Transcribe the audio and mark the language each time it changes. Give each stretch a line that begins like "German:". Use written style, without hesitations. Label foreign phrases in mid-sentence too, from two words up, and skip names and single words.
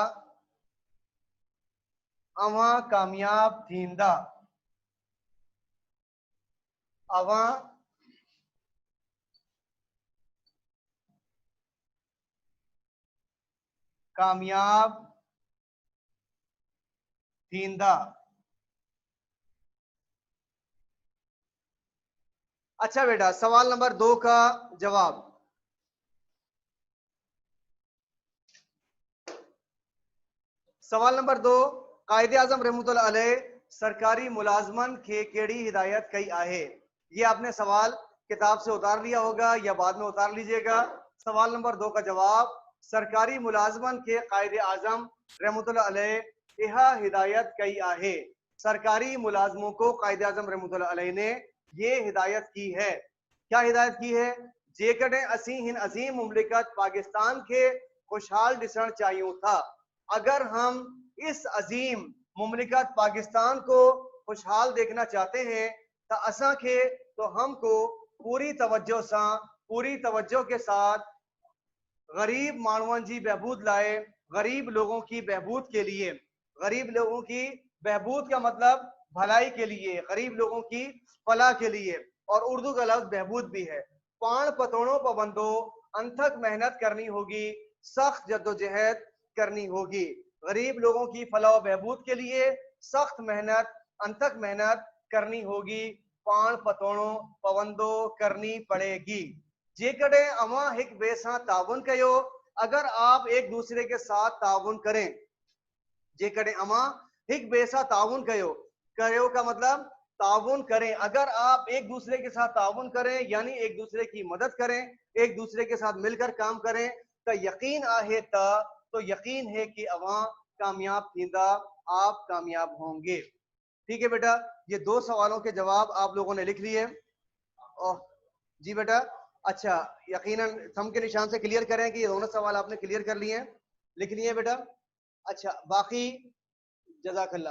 Sindhi: अवां कामयाब थींदा, अवां कामयाब थींदा।
Hindi: अच्छा बेटा, सवाल नंबर 2 का जवाब।
Sindhi: सवाल नंबर 2, कायदे आजम रहमतुल्लाह अलैह सरकारी मुलाजमन के केड़ी हिदायत कई आहे।
Hindi: ये आपने सवाल किताब से उतार लिया होगा या बाद में उतार लीजिएगा। सवाल नंबर 2 का जवाब,
Sindhi: सरकारी मुलाजमन के कायदे आजम रहमतुल्लाह अलैह यह हिदायत कई आहे।
Hindi: सरकारी मुलाजमों को कायदे आजम रहमतुल्लाह अलैह ने ये हिदायत की है। क्या हिदायत की है?
Sindhi: जेकॾहिं असीं हिन अजीम मुमलिकत पाकिस्तान के खुशहाल ॾिसण चाहियूं था,
Hindi: अगर हम इस अजीम मुमलिकत पाकिस्तान को खुशहाल देखना चाहते हैं तो
Sindhi: असा के
Hindi: तो हमको पूरी तवज्जो के साथ
Sindhi: गरीब मानवन जी बहबूद लाए,
Hindi: गरीब लोगों की बहबूद के लिए, गरीब लोगों की बहबूद का मतलब भलाई के लिए, गरीब लोगों की फलाह के लिए, और उर्दू का लफ्ज बहबूद भी है।
Sindhi: पान पतोड़ों पाबंदो
Hindi: अनथक मेहनत करनी होगी, सख्त जद्दोजहद करनी होगी। गरीब लोगों की फलाह बहबूद के लिए सख्त मेहनत, अनथक मेहनत करनी होगी,
Sindhi: पान पतोड़ों पाबंदो
Hindi: करनी पड़ेगी।
Sindhi: जेकॾहिं अवां हिक ॿिए सां ताउन कयो,
Hindi: अगर आप एक दूसरे के साथ ताउन करें,
Sindhi: जेकॾहिं अवां हिक ॿिए सां ताउन कयो
Hindi: का मतलब ताउन करें, अगर आप एक दूसरे के साथ ताउन करें यानी एक दूसरे की मदद करें, एक दूसरे के साथ मिलकर काम करें, तो यकीन है कि
Sindhi: अवां कामयाब थींदा,
Hindi: आप कामयाब होंगे। ठीक है बेटा, ये 2 सवालों के जवाब आप लोगों ने लिख लिए। जी बेटा, अच्छा, यकीनन थंब के निशान से क्लियर करें कि ये दोनों सवाल आपने क्लियर कर लिए हैं, लिख लिए बेटा। अच्छा, बाकी जज़ाकल्लाह।